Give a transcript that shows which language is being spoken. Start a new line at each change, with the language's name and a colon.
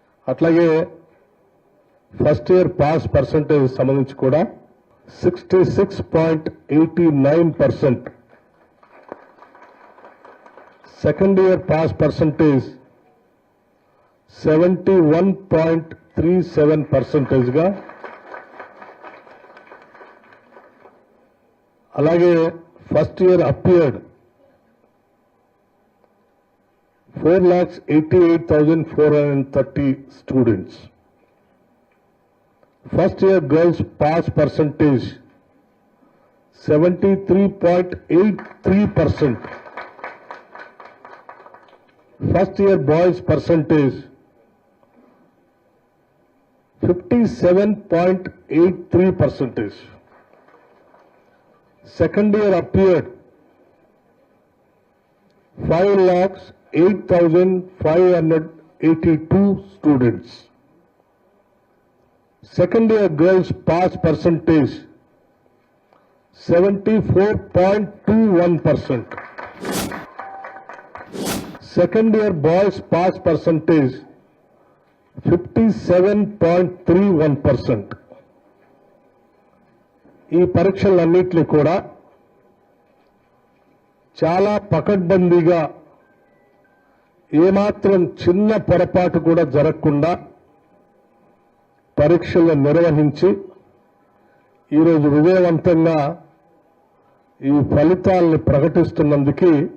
Telugu: అట్లాగే first year pass percentage సంబంధించి కూడా 66.89%, సెకండ్ ఇయర్ పాస్ పర్సంటేజ్ 71.37% గా, అలాగే first year appeared 4,88,430 students.
English: First year girls pass percentage 73.83%. First year boys percentage 57.83%. Second year appeared 5,08,582 students. Second year girls pass percentage 74.21%. Second year boys pass percentage 57.31%.
Telugu: ఈ పరీక్షలన్నింటినీ కూడా చాలా పకడ్బందీగా ఏమాత్రం చిన్న పొరపాటు కూడా జరగకుండా పరీక్షలను నిర్వహించి ఈరోజు విజయవంతంగా ఈ ఫలితాలను ప్రకటిస్తున్నందుకు